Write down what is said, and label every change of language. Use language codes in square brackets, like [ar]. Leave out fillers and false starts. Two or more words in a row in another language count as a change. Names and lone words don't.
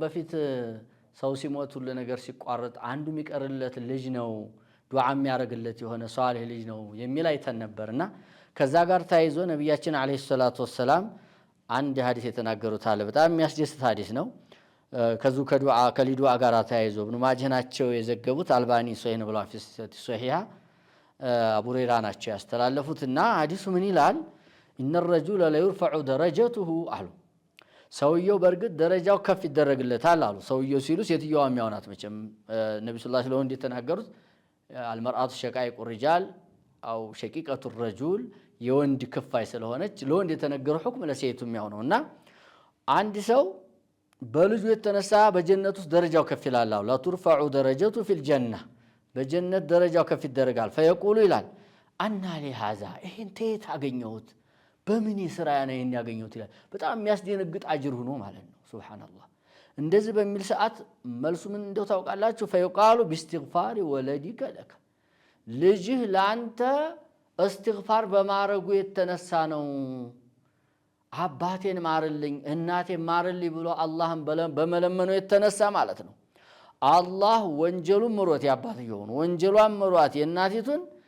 [am] በፊት ሰው ሲሞት ሁሉ ነገር ሲቋረጥ አንዱ የሚቀርለት ልጅ ነው፣ ዱዓ የሚያረግለት የሆነ ሷሊህ ልጅ ነው የሚል አይተን ነበርና ከዛ ጋር ታይዞ ነብያችን [ar] عليه الصلاة والسلام [am] አንድ ሐዲስ የተናገሩት አለ። በጣም የሚያስደስት ሐዲስ ነው። ከዙ ከሊዱዓ ጋር ታይዞ ኢብኑ ማጅህ ናቸው የዘገቡት፣ አልባኒ ሶሂህ ነው ብለው ሶሂሃ አቡ ሁረይራ ናቸው ያስተላለፉትና ሐዲሱ ምን ይላል? [ar] إن الرجل لا يرفع درجته [am] አሉ። ሰውየው በርግጥ ደረጃው ከፍ ይደረግለታል አሉ። ሰውየው ሲሉ ሴትየዋ የሚያውናት መቼም ነብዩ [ar] صلى الله عليه [am] ወሰለም እንደተናገሩት [ar] المرأة شقائق الرجال أو شقيقة الرجل [am] የወንድ ክፋይ ስለሆነች ለወንድ የተነገረው ሁክም ለሴቱ የሚያውነውና አንድ ሰው በልጁ የተነሳ በጀነት ውስጥ ደረጃው ከፍ ይላል። [ar] لا ترفع درجته في الجنة [am] በጀነት ደረጃው ከፍ ይደረጋል። فيقول ይላል [ar] أنى لهذا [am] ይሄን ተየት አገኘሁት በምን ስራ ያነ ይሄን ያገኘሁት ይላል። በጣም የሚያስደነግጥ አጅር ሆኖ ማለት ነው። ሱብሃንአላህ። እንደዚህ በሚል ሰዓት መልሱ ምን እንደው ታውቃላችሁ? [ar] فيقال باستغفار ولدك لك [am] ልጅህ ላንተ እስትግፋር በማረጉ የተነሳ ነው። አባቴን ማርልኝ እናቴን ማርልኝ ብሎ አላህን በመለመኑ የተነሳ ማለት ነው። አላህ ወንጀሉን ምሮት ያባትየውን ወንጀሏን ምሮት የእናቲቱን